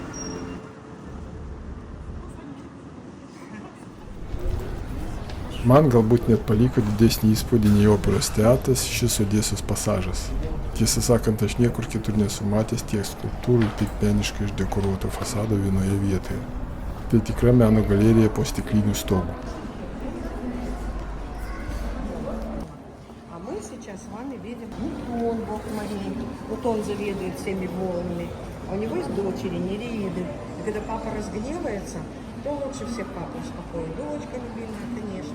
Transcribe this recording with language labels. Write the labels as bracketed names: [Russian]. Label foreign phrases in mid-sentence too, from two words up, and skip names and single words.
[Lithuanian] Man galbūt net paliko didesnį įspūdį nei operos teatras šis Odesos pasažas. Tiesą sakant, aš niekur kitur nesu matęs tiek skulptūrų ir taip meniškai išdekoruoto fasado vienoje vietoje. Tai tikra meno galerija po stikliniu stogu. [Russian] А мы сейчас с вами видим Ньютон, бог морей. Вот он заведует всеми волнами. А у него есть дочери, Нереиды. И когда папа разгневается, то лучше всех папа успокоит. Дочка любимая, конечно.